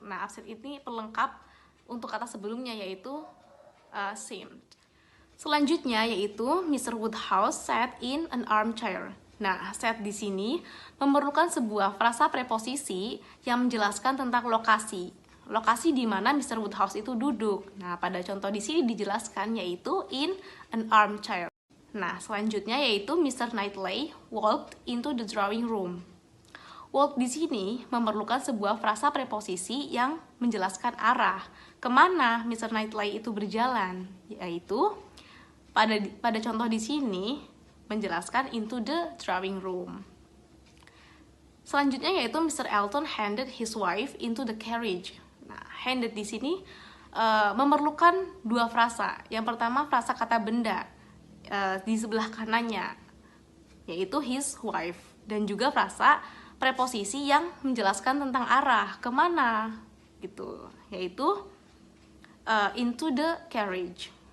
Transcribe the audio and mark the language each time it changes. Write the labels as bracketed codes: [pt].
[id] Nah, upset ini pelengkap untuk kata sebelumnya yaitu seemed. Selanjutnya yaitu [en] Mr. Woodhouse sat in an armchair. [id] Nah, set di sini memerlukan sebuah frasa preposisi yang menjelaskan tentang lokasi. Lokasi di mana Mr. Woodhouse itu duduk. Nah, pada contoh di sini dijelaskan yaitu [en] in an armchair. [id] Nah, selanjutnya yaitu Mr. [en] Knightley walked into the drawing room. [id] Walk di sini memerlukan sebuah frasa preposisi yang menjelaskan arah kemana Mr. Knightley itu berjalan, yaitu pada contoh di sini menjelaskan [en] into the drawing room. [id] Selanjutnya yaitu Mr. [en] Elton handed his wife into the carriage. [id] Nah, handed di sini memerlukan dua frasa. Yang pertama frasa kata benda di sebelah kanannya, yaitu [en] his wife, [id] dan juga frasa preposisi yang menjelaskan tentang arah kemana, gitu, yaitu [en] into the carriage.